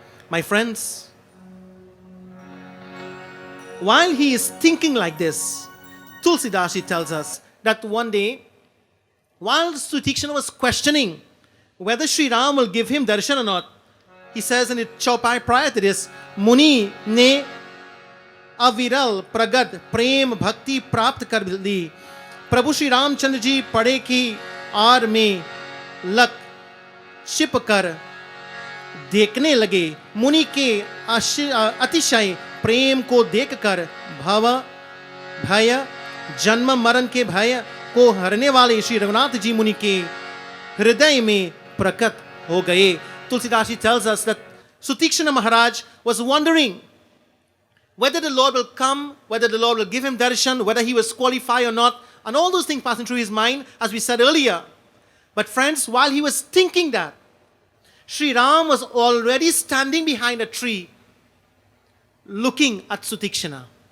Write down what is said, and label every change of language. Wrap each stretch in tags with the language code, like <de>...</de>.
<en>My friends, while he is thinking like this, Tulsidashi tells us that one day, while Sutikshana was questioning whether Sri Ram will give him darshan or not, he says in the chaupai prior to this,</en> <hi>Muni ne aviral pragad prem bhakti prapt kar li, Prabhu Shri Ramchandra ji pade ki aar mein lak chip kar देखने लगे। मुनि के अतिशय प्रेम को देखकर भव भय जन्म मरण के भय को हरने वाले श्री रघुनाथ जी मुनि के हृदय में प्रकट हो गए.</hi> <en>Tulsidas tells us that Sutikshana Maharaj was wondering whether the Lord will come, whether the Lord will give him darshan, whether he was qualified or not, and all those things passing through his mind, as we said earlier. But friends, while he was thinking that, Sri Ram was already standing behind a tree looking at Sutikshana.</en>